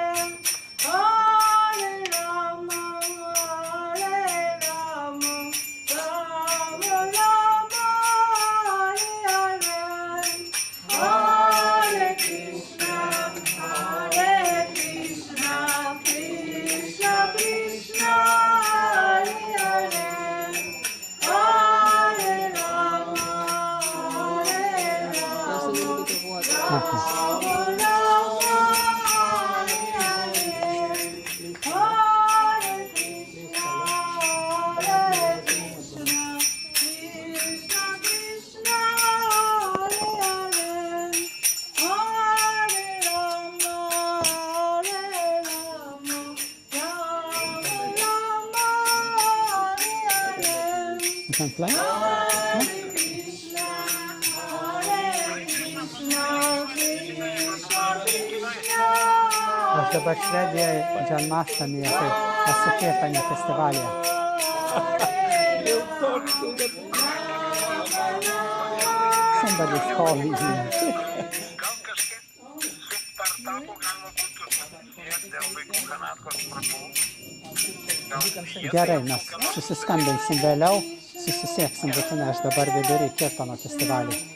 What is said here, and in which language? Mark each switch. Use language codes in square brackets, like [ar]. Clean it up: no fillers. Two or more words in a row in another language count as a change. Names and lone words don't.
[sa] Hare Rama, Rama Rama, Hare Hare, Hare Krishna, Krishna Krishna, Hare Hare, Hare Rama, [sv] Du kan play? [lt] Aš dabar Švedijoje Janamastmi esu Kirtane festivalyje. [en] Somebody's calling me. [lt] Gerai, mes susiskambinsim vėliau, susisieksim būtinai, aš dabar vidury Kirtano festivalį.